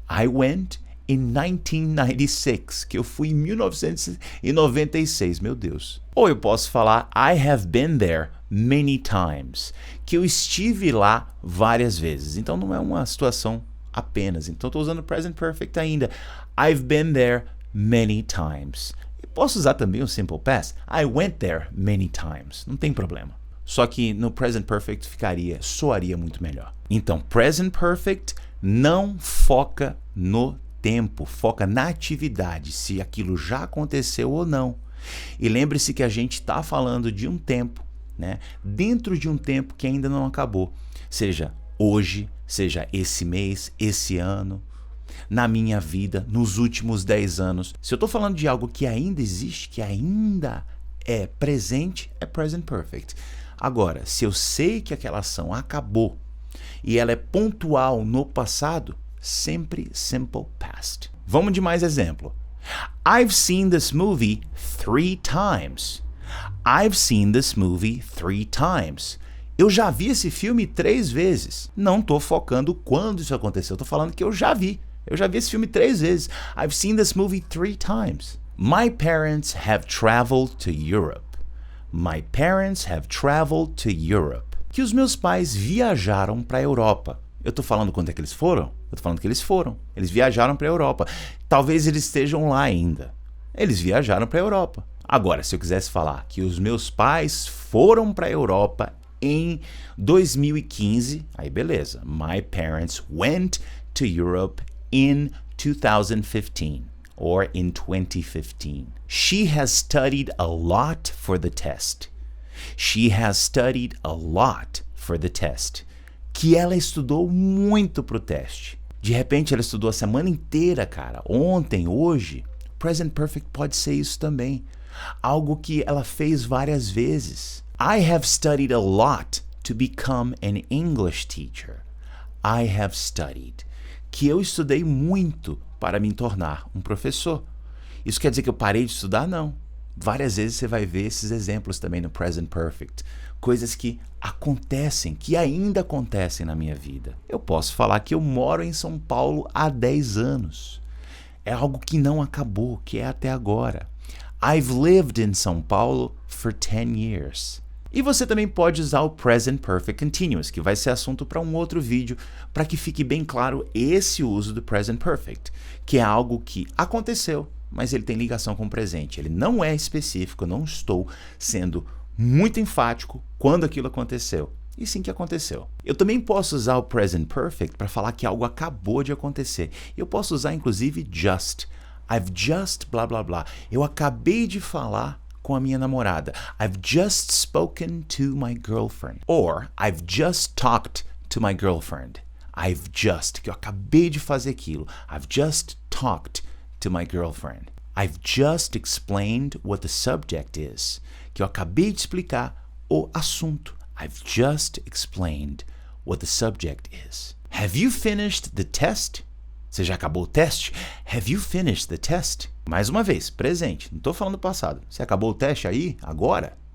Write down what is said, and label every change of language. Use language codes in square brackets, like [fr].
[en] I went in 1996, [pt] que eu fui em 1996, meu Deus. Ou eu posso falar, [en] I have been there many times, [pt] que eu estive lá várias vezes. Então não é uma situação apenas. Então estou usando o present perfect ainda. [en] I've been there many times. [pt] Eu posso usar também o simple past. [en] I went there many times. [pt] Não tem problema. Só que no present perfect soaria muito melhor. Então, present perfect não foca no tempo, foca na atividade, se aquilo já aconteceu ou não. E lembre-se que a gente está falando de um tempo, né? Dentro de um tempo que ainda não acabou. Seja hoje, seja esse mês, esse ano, na minha vida, nos últimos 10 anos. Se eu estou falando de algo que ainda existe, que ainda é presente, é present perfect. Agora, se eu sei que aquela ação acabou e ela é pontual no passado, sempre simple past. Vamos de mais exemplo. [en] I've seen this movie 3 times. I've seen this movie 3 times. [pt] Eu já vi esse filme 3 vezes. Não estou focando quando isso aconteceu. Estou falando que eu já vi. Eu já vi esse filme 3 vezes. [en] I've seen this movie 3 times. My parents have traveled to Europe. My parents have traveled to Europe. [pt] Que os meus pais viajaram para a Europa. Eu estou falando quando é que eles foram? Eu estou falando que eles foram. Eles viajaram para a Europa. Talvez eles estejam lá ainda. Eles viajaram para a Europa. Agora, se eu quisesse falar que os meus pais foram para a Europa em 2015, aí beleza. [en] My parents went to Europe in 2015 or in 2015. She has studied a lot for the test. She has studied a lot for the test. [pt] Que ela estudou muito pro teste. De repente ela estudou a semana inteira, cara. Ontem, hoje. Present perfect pode ser isso também. Algo que ela fez várias vezes. [en] I have studied a lot to become an English teacher. I have studied. [pt] Que eu estudei muito para me tornar um professor. Isso quer dizer que eu parei de estudar? Não. Várias vezes você vai ver esses exemplos também no Present Perfect. Coisas que acontecem, que ainda acontecem na minha vida. Eu posso falar que eu moro em São Paulo há 10 anos. É algo que não acabou, que é até agora. [en] I've lived in São Paulo for 10 years. [pt] E você também pode usar o Present Perfect Continuous, que vai ser assunto para um outro vídeo, para que fique bem claro esse uso do Present Perfect, que é algo que aconteceu, mas ele tem ligação com o presente. Ele não é específico, eu não estou sendo muito enfático quando aquilo aconteceu, e sim que aconteceu. Eu também posso usar o Present Perfect para falar que algo acabou de acontecer. Eu posso usar inclusive just. [en] I've just blá blá blá. [pt] Eu acabei de falar com a minha namorada. [en] I've just spoken to my girlfriend. Or I've just talked to my girlfriend. I've just, [pt] que eu acabei de fazer aquilo. [en] I've just talked to my girlfriend. I've just explained what the subject is, [pt] que eu acabei de explicar o assunto. [en] I've just explained what the subject is. Have you finished the test? [pt] Você já acabou o teste? [en] Have you finished the test? [pt] Mais uma vez, presente, não estou falando passado. Você acabou o teste aí, agora?